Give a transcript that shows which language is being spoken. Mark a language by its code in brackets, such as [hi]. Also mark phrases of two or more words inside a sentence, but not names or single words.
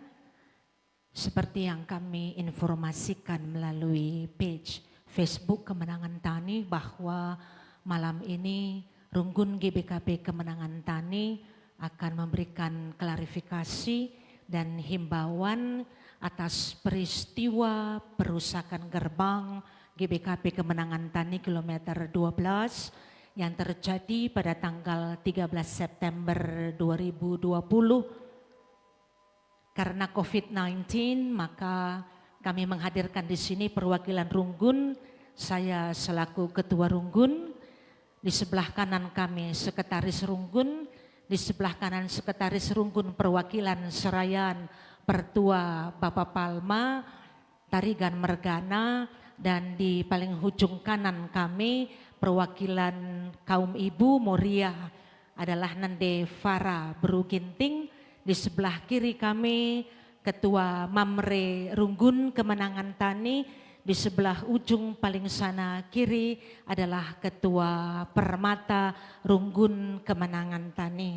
[id] Seperti yang kami informasikan melalui page Facebook Kemenangan Tani bahwa malam ini Runggun GBKP Kemenangan Tani akan memberikan klarifikasi dan himbauan atas peristiwa perusakan gerbang GBKP Kemenangan Tani kilometer 12 yang terjadi pada tanggal 13 September 2020. Karena COVID-19, maka kami menghadirkan di sini perwakilan Runggun. Saya selaku Ketua Runggun, di sebelah kanan kami Sekretaris Runggun, di sebelah kanan Sekretaris Runggun perwakilan Serayan Pertua Bapak Palma, Tarigan Mergana, dan di paling ujung kanan kami perwakilan kaum ibu Moria adalah Nande Farah Beruginting. Di sebelah kiri kami Ketua Mamre Runggun Kemenangan Tani. Di sebelah ujung paling sana kiri adalah Ketua Permata Runggun Kemenangan Tani.